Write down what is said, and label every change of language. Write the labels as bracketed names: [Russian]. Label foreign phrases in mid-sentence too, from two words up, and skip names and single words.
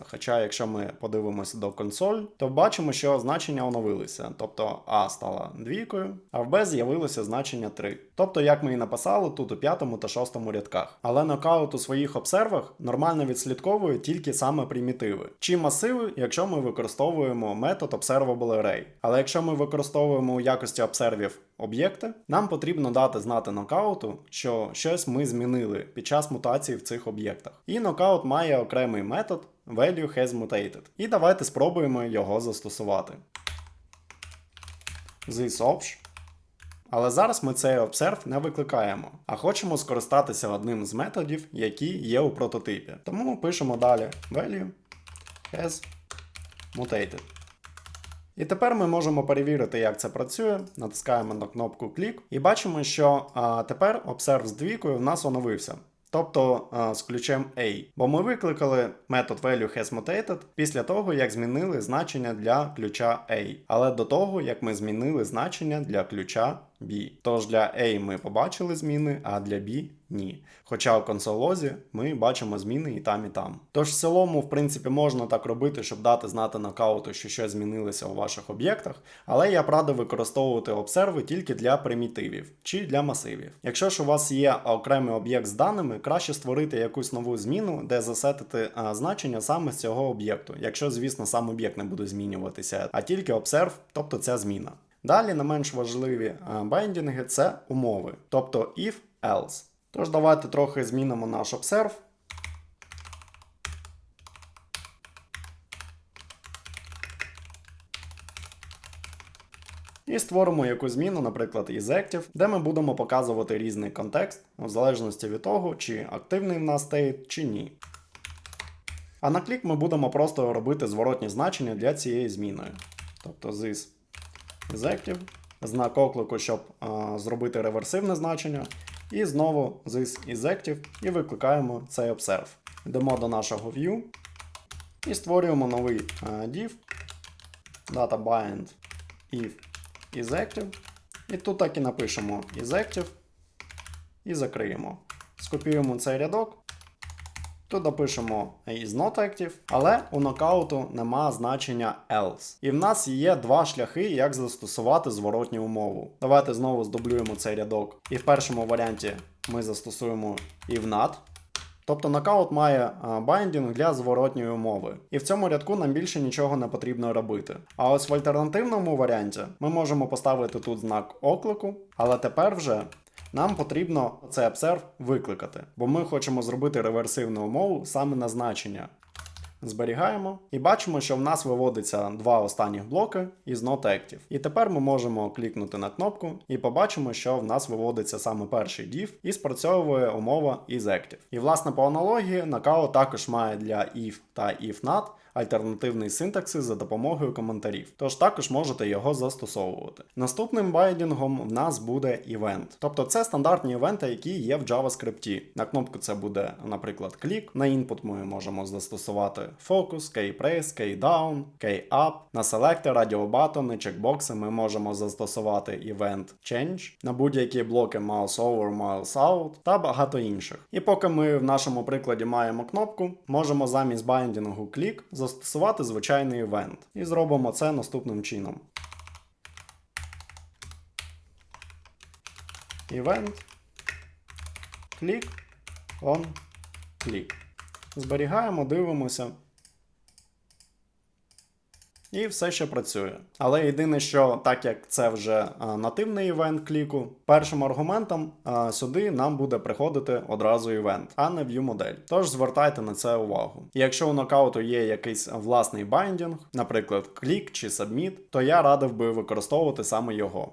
[Ukrainian] Хоча, якщо ми подивимося до консоль, то бачимо, що значення оновилися. Тобто А стала двійкою, а в B з'явилося значення 3. Тобто, як ми і написали тут у 5 та 6 рядках. Але нокаут у своїх обсервах нормально відслідковує тільки саме примітиви. Чи масиви, якщо ми використовуємо метод observable-array. Але якщо ми використовуємо у якості обсервів об'єкти, нам потрібно дати знати нокауту, що щось ми змінили під час мутації в цих об'єктах. І нокаут має окремий метод [English] value has mutated. [Ukrainian] І давайте спробуємо його застосувати. thisObj. Але зараз ми цей observe не викликаємо, а хочемо скористатися одним з методів, які є у прототипі. Тому пишемо далі [English] value has mutated. [Ukrainian] І тепер ми можемо перевірити, як це працює. Натискаємо на кнопку клік і бачимо, що тепер observe з двійкою в нас оновився. Тобто з ключем A. Бо ми викликали метод [English] value has mutated [Ukrainian] після того, як змінили значення для ключа A. Але до того, як ми змінили значення для ключа B. Тож для A ми побачили зміни, а для B ні. Хоча у консолозі ми бачимо зміни і там, і там. Тож в цілому, в принципі, можна так робити, щоб дати знати нокауту, що щось змінилося у ваших об'єктах, але я б радив використовувати обсерви тільки для примітивів чи для масивів. Якщо ж у вас є окремий об'єкт з даними, краще створити якусь нову зміну, де засетити значення саме з цього об'єкту, якщо, звісно, сам об'єкт не буде змінюватися, а тільки обсерв, тобто ця зміна. Далі не менш важливі байдінги – це умови, тобто if-else. Тож давайте трохи змінимо наш observe. І створимо якусь зміну, наприклад, isActive, де ми будемо показувати різний контекст, в залежності від того, чи активний в нас стейт, чи ні. А на клік ми будемо просто робити зворотні значення для цієї зміни. Тобто [English] this isActive, [Ukrainian] знак оклику, щоб зробити реверсивне значення. І знову [English] this isActive [Ukrainian] і викликаємо цей observe. Йдемо до нашого view і створюємо новий [English] div dataBind if isActive. [Ukrainian] І тут так і напишемо isActive і закриємо. Скопіюємо цей рядок. Тут допишемо isNotActive, але у нокауту нема значення else. І в нас є два шляхи, як застосувати зворотню умову. Давайте знову здублюємо цей рядок. І в першому варіанті ми застосуємо if-not. Тобто нокаут має байдінг для зворотньої умови. І в цьому рядку нам більше нічого не потрібно робити. А ось в альтернативному варіанті ми можемо поставити тут знак оклику, але тепер вже нам потрібно цей observe викликати, бо ми хочемо зробити реверсивну умову саме на значення. Зберігаємо і бачимо, що в нас виводиться два останніх блоки із [English] Not Active. [Ukrainian] І тепер ми можемо клікнути на кнопку і побачимо, що в нас виводиться саме перший div і спрацьовує умова [English] is Active. [Ukrainian] І власне по аналогії Knockout також має для if та [English] if not [Ukrainian] альтернативний синтаксис за допомогою коментарів, тож також можете його застосовувати. Наступним байдінгом в нас буде event. Тобто це стандартні івенти, які є в JavaScript. На кнопку це буде, наприклад, клік. На input ми можемо застосувати [English] focus, key-press, key-down, key-up. [Ukrainian] На селектор, радіобатони, чекбокси ми можемо застосувати [English] event change. [Ukrainian] На будь-які блоки [English] mouse over, mouse out [Ukrainian] та багато інших. І поки ми в нашому прикладі маємо кнопку, можемо замість байдінгу клік застосувати звичайний івент. І зробимо це наступним чином. [English] Event click on click. [Ukrainian] Зберігаємо, дивимося. І все ще працює. Але єдине, що так як це вже нативний івент кліку, першим аргументом сюди нам буде приходити одразу івент, а не view-модель. Тож звертайте на це увагу. І якщо у нокауту є якийсь власний байдінг, наприклад, клік чи submit, то я радив би використовувати саме його.